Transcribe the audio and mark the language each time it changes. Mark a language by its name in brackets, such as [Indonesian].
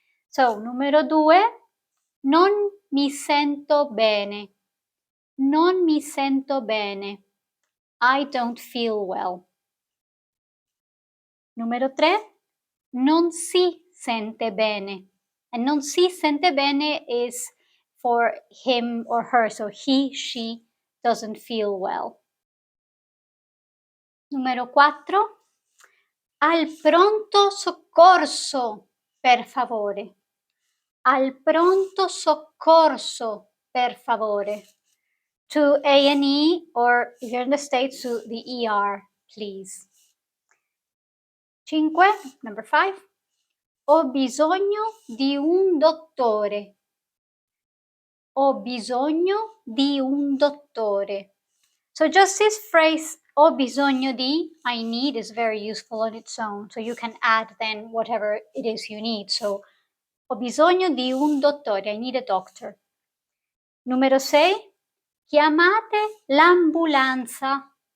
[Italian] So, numero 2, non mi sento bene. Non mi sento bene. [English] I don't feel well. [Italian] Numero 3, non si sente bene. [English] And [Italian] non si sente bene [English] is for him or her, so he, she doesn't feel well. [Italian] Numero 4, al pronto soccorso, per favore. Al pronto soccorso, per favore. [English] To A&E, or if you're in the States, to the ER, please. 5, number 5. [Italian] Ho bisogno di un dottore. Ho bisogno di un dottore. [English] So just this phrase, [Italian] ho bisogno di, [English] I need, is very useful on its own. So you can add then whatever it is you need. So, [Italian] ho bisogno di un dottore, [English] I need a doctor. [Italian] Numero 6, chiamate l'ambulanza.